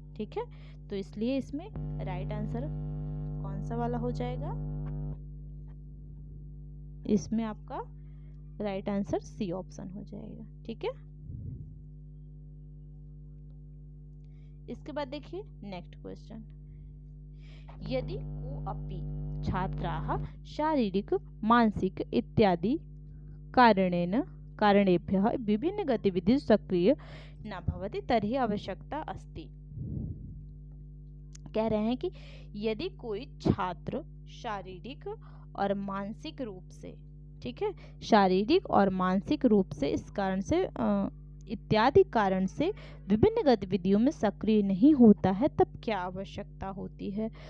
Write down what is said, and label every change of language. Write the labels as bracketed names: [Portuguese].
[Hindi] ठीक है, तो इसलिए इसमें राइट आंसर कौन सा वाला हो जाएगा। इसमें आपका राइट आंसर सी ऑप्शन हो जाएगा। ठीक है, इसके बाद देखिए नेक्स्ट क्वेश्चन। [Sanskrit] यदि कोऽपि छात्राः शारीरिक मानसिक इत्यादि कारणेभ्यः विभिन्न गतिविधि सक्रिय न भवति तर्हि आवश्यकता अस्ति। [Hindi] कह रहे हैं कि यदि कोई छात्र शारीरिक और मानसिक रूप से, ठीक है, शारीरिक और मानसिक रूप से इस कारण से इत्यादि कारण से विभिन्न गतिविधियों में सक्रिय नहीं होता है, तब क्या आवश्यकता होती है।